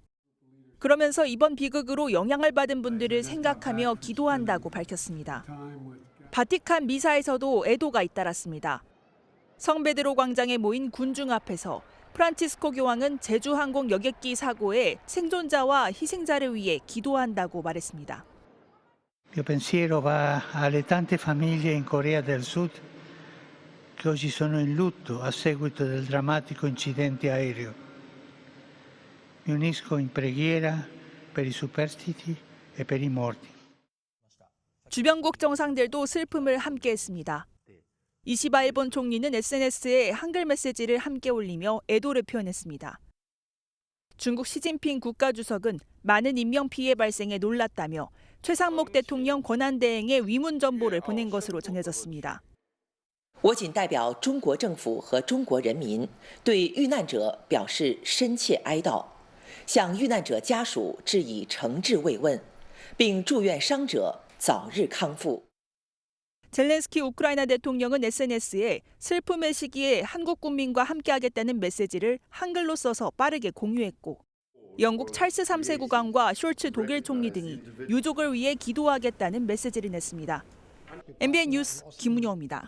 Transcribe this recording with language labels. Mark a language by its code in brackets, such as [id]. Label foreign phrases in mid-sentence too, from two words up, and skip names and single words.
[ko] 그러면서 이번 비극으로 영향을 받은 분들을 생각하며 기도한다고 밝혔습니다. 바티칸 미사에서도 애도가 잇따랐습니다. 성베드로 광장에 모인 군중 앞에서 프란치스코 교황은 제주항공 여객기 사고의 생존자와 희생자를 위해 기도한다고 말했습니다. [it] Il mio pensiero va alle tante famiglie in Corea del Sud che oggi sono in lutto a seguito del drammatico incidente aereo. Mi unisco in preghiera per i superstiti e per i morti. [ko] 주변국 정상들도 슬픔을 함께했습니다. 이시바 일본 총리는 SNS에 한글 메시지를 함께 올리며 애도를 표현했습니다. 중국 시진핑 국가주석은 많은 인명피해 발생에 놀랐다며 최상목 대통령 권한대행에 위문 전보를 보낸 것으로 전해졌습니다. [zh] 我谨代表中国政府和中国人民对遇难者表示深切哀悼，向遇难者家属致以诚挚慰问，并祝愿伤者早日康复。 [ko] 젤렌스키 우크라이나 대통령은 SNS에 슬픔의 시기에 한국 국민과 함께하겠다는 메시지를 한글로 써서 빠르게 공유했고 영국 찰스 3세 국왕과 숄츠 독일 총리 등이 유족을 위해 기도하겠다는 메시지를 냈습니다. MBN 뉴스 김문영입니다.